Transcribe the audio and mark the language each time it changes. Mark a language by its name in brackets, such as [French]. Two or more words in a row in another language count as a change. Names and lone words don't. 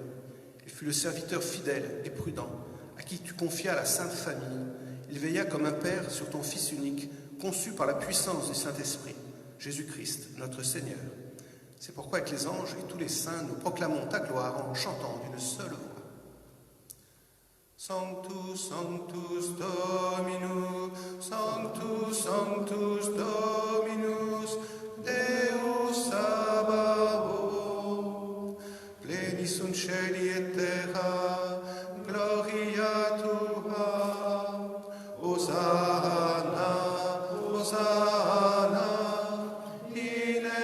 [French] Il fut le serviteur fidèle et prudent, à qui tu confias la Sainte Famille. Il veilla comme un Père sur ton Fils unique, conçu par la puissance du Saint-Esprit, Jésus-Christ, notre Seigneur. C'est pourquoi avec les anges et tous les saints, nous proclamons ta gloire en chantant d'une seule voix. [Latin] Sanctus, Sanctus Dominus, Sanctus, Sanctus Dominus, Deus Sabaoth, pleni sunt cieli et terra, gloria tua, Hosanna, Hosanna, in